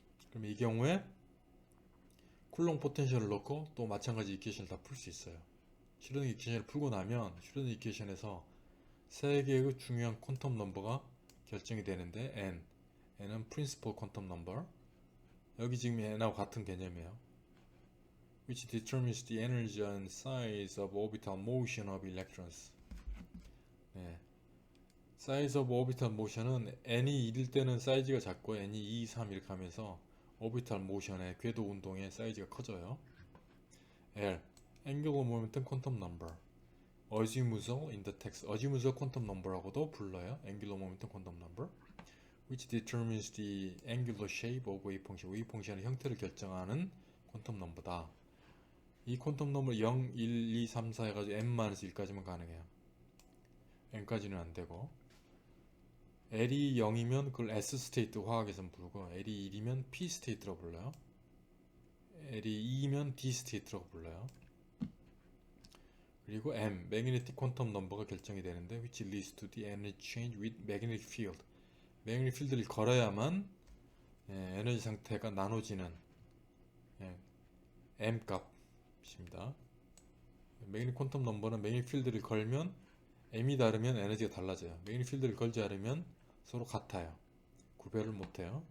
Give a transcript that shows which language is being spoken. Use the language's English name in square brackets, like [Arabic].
[Korean] 그럼 이 경우에 쿨롱 포텐셜을 넣고 또 마찬가지 이퀘이션을 다 풀 수 있어요. 슈레딩 이퀘이션을 풀고 나면 슈레딩 이퀘이션에서 세 개의 중요한 퀀텀 넘버가 결정이 되는데 n은 principal quantum number. 여기 지금 n하고 같은 개념이에요. [English] which determines the energy and size of orbital motion of electrons. [Korean] 네. size of orbital motion은 n이 1일 때는 사이즈가 작고 n이 2, 3 이렇게 하면서 orbital motion의 궤도 운동의 사이즈가 커져요. [English] L, angular momentum quantum number. azimuthal in the text, azimuthal quantum number [Korean] 라고도 불러요. [English] angular momentum quantum number. which determines the angular shape of wave function. [Korean] wave function의 형태를 결정하는 퀀텀 넘버다. 이 퀀텀 넘버 0, 1, 2, 3, 4 해가지고 n-1까지만 가능해요. n까지는 안되고 L이 0이면 그걸 S 스테이트 화학에선 부르고 L이 1이면 P 스테이트라고 불러요. L이 2면 D 스테이트라고 불러요. 그리고 [English] M, magnetic quantum number가 [Korean] 결정이 되는데 [English] which leads to the energy change with magnetic field. [Korean] magnetic field를 걸어야만 에너지 상태가 나눠지는 M 값입니다. magnetic quantum number는 magnetic field를 걸면 M이 다르면 에너지가 달라져요. magnetic field를 걸지 않으면 서로 같아요. 구별을 못해요.